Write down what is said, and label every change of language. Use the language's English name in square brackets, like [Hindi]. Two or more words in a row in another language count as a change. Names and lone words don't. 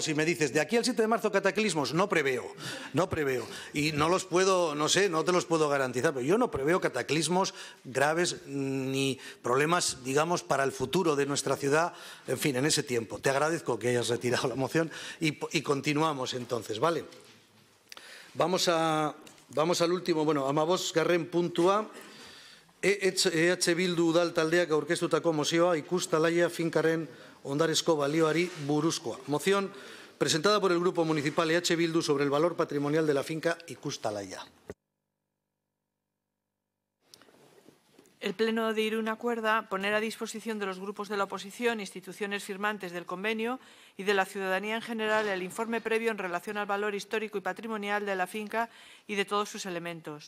[Spanish] Si me dices, de aquí al 7 de marzo cataclismos, no preveo. Y no los puedo, no sé, no te los puedo garantizar, pero yo no preveo cataclismos graves ni problemas, digamos, para el futuro de nuestra ciudad, en fin, en ese tiempo. Te agradezco que hayas retirado la moción y continuamos entonces, ¿vale? Vamos al último, [Basque] amabost garren puntua, EH Bildu udal taldeak aurkeztutako mozioa ikustalaia finkaren ondarezko balioari buruzkoa. [Spanish] Moción presentada por el Grupo Municipal EH Bildu sobre el valor patrimonial de la finca Ikustalaia. El Pleno de Irún acuerda poner a disposición de los grupos de la oposición, instituciones firmantes del convenio y de la ciudadanía en general el informe previo en relación al valor histórico y patrimonial de la finca y de todos sus elementos.